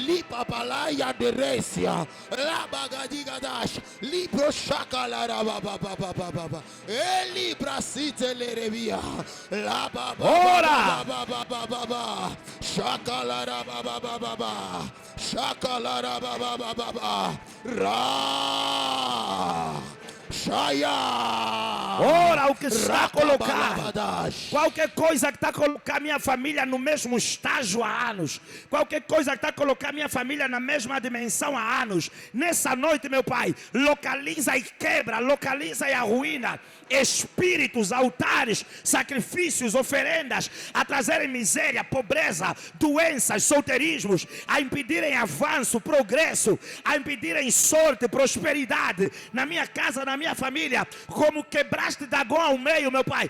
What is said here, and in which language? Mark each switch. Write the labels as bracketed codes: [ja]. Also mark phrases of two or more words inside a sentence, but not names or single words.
[pt] Ora. Shakalara baba baba shakalara baba baba ra shaya. Ora, o que está a colocar, qualquer coisa que está a colocar minha família no mesmo estágio há anos, qualquer coisa que está a colocar minha família na mesma dimensão há anos, nessa noite, meu Pai, localiza e quebra, localiza e arruína espíritos, altares, sacrifícios, oferendas, a trazerem miséria, pobreza, doenças, solteirismos, a impedirem avanço, progresso, a impedirem sorte, prosperidade na minha casa, na minha família, como quebraste Dagon ao meio, meu Pai.